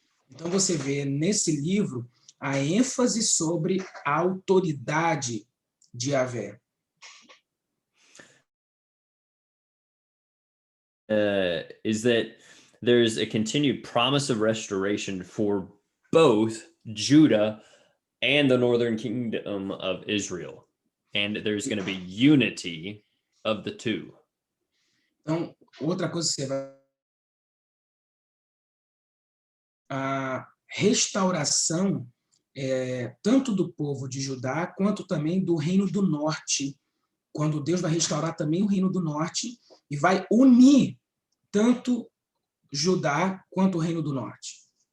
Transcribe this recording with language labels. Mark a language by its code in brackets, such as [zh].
[pt] Então você vê nesse livro a ênfase sobre a autoridade de Yahvé. [en] Is that there's a continued promise of restoration for both Judah and the northern kingdom of Israel. And there's going to be unity of the two. [pt] Então, outra coisa que você vai... A restauração tanto do povo de Judá quanto também do reino do norte, quando Deus vai restaurar também o reino do norte e vai unir tanto Judá quanto o reino do norte.